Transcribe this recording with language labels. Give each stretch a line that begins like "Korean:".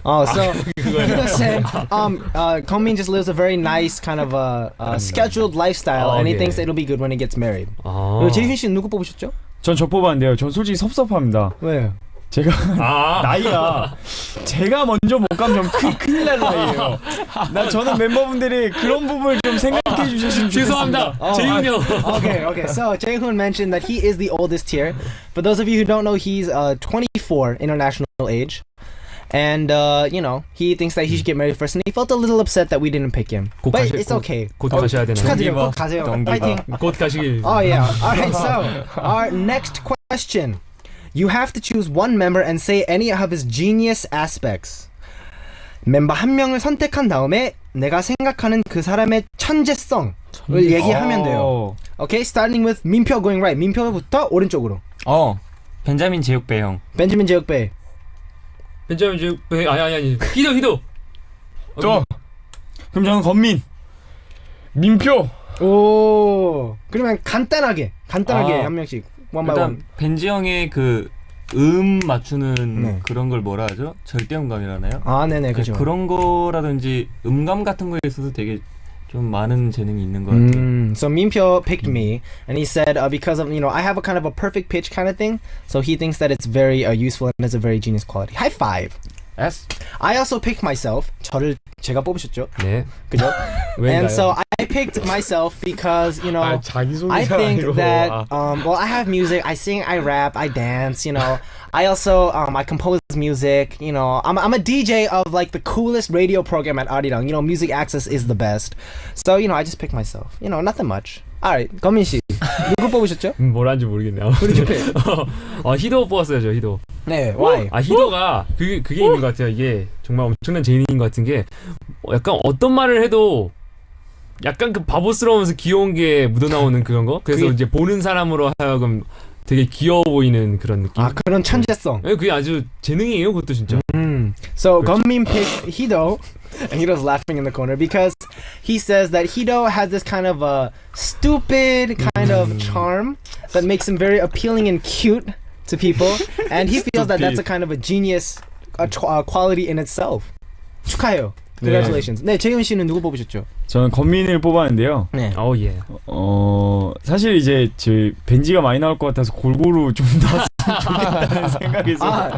English: Oh, so Hido said, Komin just lives a very nice kind of scheduled lifestyle, and he thinks it'll be good when he gets married.
Korean: 그리고 재윤 씨는 누구 뽑으셨죠? 전 저 뽑았는데요. 전 솔직히 섭섭합니다. 왜요? 제가 나이가 제가 먼저 못 가면 좀 큰일 날 나이에요. 저는 멤버분들이 그런 부분을 좀 생각해 주셨으면 좋겠습니다. 죄송합니다. 재윤이 형.
English: Okay. So Jaehoon mentioned that he is the oldest here. For those of you who don't know, he's 24 international age. And you know, he thinks that he should get married first, and he felt a little upset that we didn't pick him. But it's okay.
Korean: 곧 가셔야 되나요? 축하드려요. 곧 가세요. 파이팅. 곧 가시길.
English: Oh yeah. All right. So our next question: you have to choose one member and say any of his genius aspects.
Korean: 멤버 한 명을 선택한 다음에 내가 생각하는 그 사람의 천재성을 얘기하면 돼요.
English: Okay, starting with 민표 going right.
Korean: 민표부터 오른쪽으로. 벤자민 제육배 형. 벤자민 제육배. 벤자민 제육배 아니. 희도. 그럼 저는 건민. 민표. 오. 그러면 간단하게 한 명씩.
English: one by one.
Korean: 일단 벤지 형의 그 맞추는 그런 걸 뭐라 하죠? 절대음감이라나요? 네네, 그죠. 그런 거라든지 음감 같은 거에 있어서 되게 좀 많은 재능이 있는 것 같아요.
English: So Minpyo picked me, and he said because of I have a kind of a perfect pitch kind of thing, so he thinks that it's very useful and has a very genius quality. High five. Yes. I also picked myself.
Korean: 제가 뽑으셨죠? 네. 그죠?
English: And so I picked myself because I think that I have music, I sing, I rap, I dance, I also I compose music, I'm a DJ of like the coolest radio program at Arirang. Music Access is the best. So I just picked myself. Nothing much. Alright, 건민 씨.
Korean: 누구 뽑으셨죠? 뭐라는지 모르겠네요. 희도 뽑았어요, 저 희도.
English: 네, why?
Korean: 희도가 그게 있는 것 같아요. 이게 정말 엄청난 재능인 것 같은 게 약간 어떤 말을 해도 약간 그 바보스러우면서 귀여운 게 묻어나오는 그런 거. 그래서 이제 보는 사람으로 하여금 되게 귀여워 보이는 그런 느낌. 그런 천재성. 네, 그게 아주 재능이에요, 그것도 진짜.
English: So Gunmin picked Hido, and Hido's laughing in the corner because he says that Hido has this kind of a stupid kind of charm that makes him very appealing and cute to people, and he feels that that's a kind of a genius quality in itself.
Korean: 축하해요.
English: Congratulations.
Korean: 네, 재윤 씨는 누구 뽑으셨죠? 저는 건민을 뽑았는데요. 네. 예. 사실 이제 벤지가 많이 나올 것 같아서 골고루 좀 나왔으면 좋겠다는 생각에서.